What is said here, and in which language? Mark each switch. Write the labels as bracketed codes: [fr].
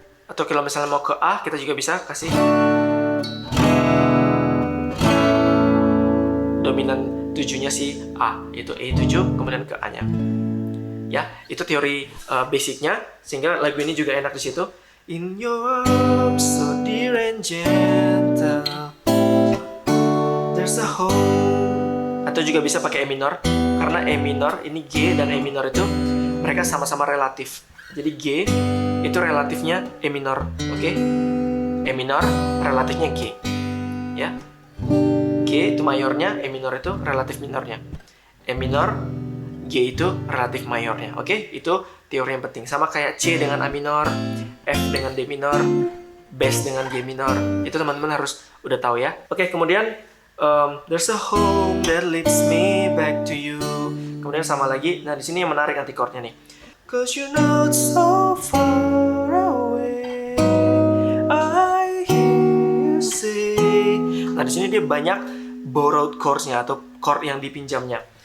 [id] Atau kalau misalnya mau ke A, kita juga bisa kasih dominan 7-nya si A, yaitu E7, kemudian ke A-nya. Ya, itu teori basicnya, sehingga lagu ini juga enak di situ. [en] In your arms, so dear and gentle, there's a home. [id] Atau juga bisa pakai E minor, karena E minor ini G dan E minor itu mereka sama-sama relatif. Jadi G itu relatifnya E minor, oke? E minor relatifnya G, ya. G itu mayornya, E minor itu relatif minornya. E minor, G itu relatif mayornya, oke? Itu teori yang penting. Sama kayak C dengan A minor, F dengan D minor, bass dengan G minor. Itu teman-teman harus udah tahu ya. Oke, kemudian [en] there's a home that leads me back to you. [id] Kemudian sama lagi. Nah, di sini yang menarik nanti chordnya nih. [en] 'Cause you're not so far away, I hear you say. [id] Nah, di sini dia banyak borrowed chords-nya atau chord yang dipinjamnya.